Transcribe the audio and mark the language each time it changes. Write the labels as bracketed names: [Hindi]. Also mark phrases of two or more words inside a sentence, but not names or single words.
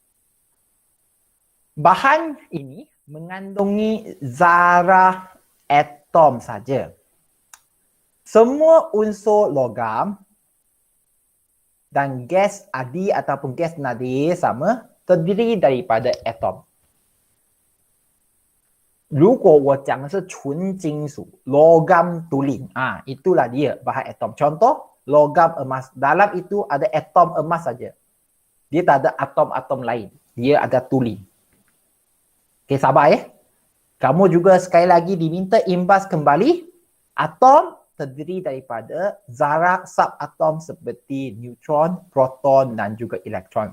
[Malay] Bahan ini mengandungi zarah atom saja. Semua unsur logam dan gas adi ataupun gas nadir sama terdiri daripada atom. [Chinese] 如果我讲的是纯金属 [Malay] logam tuling, itulah dia bahan atom. Contoh logam emas, dalam itu ada atom emas saja. Dia tak ada atom-atom lain. Dia ada tuling. Okey, sabar ya. Kamu juga sekali lagi diminta imbas kembali atom terdiri daripada zarah subatom seperti neutron, proton dan juga elektron.